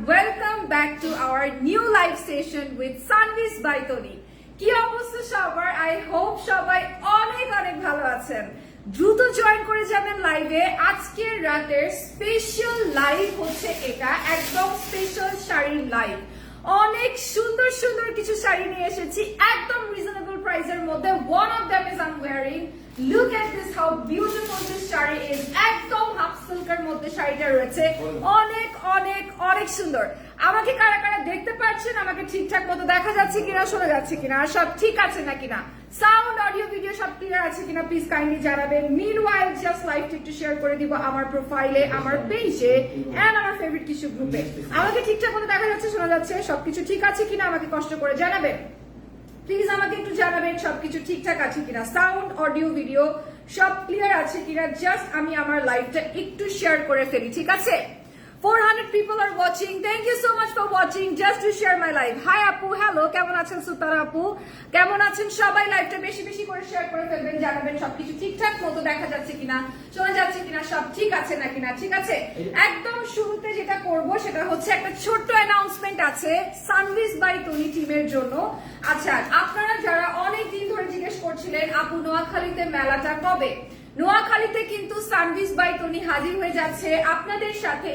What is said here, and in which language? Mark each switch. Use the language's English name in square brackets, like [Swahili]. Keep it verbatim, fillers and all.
[English] Welcome back to our new live session with Sanvis by Tony. [Bangla] কি অবস্থা সবার? [English] I hope [Bangla] সবাই অনেক অনেক ভালো আছেন। দ্রুত জয়েন করে যাবেন লাইভে। আজকের রাতের স্পেশাল লাইভ হচ্ছে এটা, একদম স্পেশাল শাড়ির লাইভ। অনেক সুন্দর সুন্দর কিছু শাড়ি নিয়ে এসেছি একদম রিজনেবল প্রাইসের মধ্যে। [English] One of them is I am wearing, look at this how beautiful this sari is. [Bangla] একদম হাফ সিল্কের মধ্যে শাড়িটা রয়েছে, অনেক অনেক অনেক সুন্দর। আমাকে কারা কারা দেখতে পাচ্ছেন, আমাকে ঠিকঠাক মতো দেখা যাচ্ছে কিনা, শোনা যাচ্ছে কিনা, আর সব ঠিক আছে না কিনা, সাউন্ড অডিও ভিডিও সব ক্লিয়ার আছে কিনা প্লিজ কাইন্ডলি জানাবেন। মিনওয়াইল জাস্ট লাইভটা একটু শেয়ার করে দিব আমার প্রোফাইলে, আমার পেজে এন্ড আমার ফেভারিট কিছু গ্রুপে। আমাকে ঠিকঠাক মতো দেখা যাচ্ছে, শোনা যাচ্ছে, সবকিছু ঠিক আছে কিনা আমাকে কষ্ট করে জানাবেন প্লিজ। আমাকে একটু জানাবেন সবকিছু ঠিকঠাক আছে কিনা, সাউন্ড অডিও ভিডিও সব ক্লিয়ার আছে কিনা। জাস্ট আমি আমার লাইভটা একটু শেয়ার করে ফেলি, ঠিক আছে? [English] four hundred people are watching. Thank you so much for watching just to share my live. Hi Apu, hello. [Bangla] কেমন আছেন সুতারা আপু? কেমন আছেন সবাই? লাইভটা বেশি বেশি করে শেয়ার করে ফেলবেন, জানাবেন সবকিছু ঠিকঠাক মতো দেখা যাচ্ছে কিনা, শোনা যাচ্ছে কিনা, সব ঠিক আছে না কিনা, ঠিক আছে? একদম শুরুতে যেটা করব সেটা হচ্ছে একটা ছোট্ট অ্যানাউন্সমেন্ট আছে সানভিস বাই টনি টিমের জন্য। আচ্ছা, আপনারা যারা অনেক দিন ধরে জিজ্ঞেস করছিলেন আপু নোয়াখালীতে মেলাটা কবে, নোয়াখালীতে কিন্তু সানভিস বাই টনি হাজির হয়ে যাচ্ছে আপনাদের সাথে।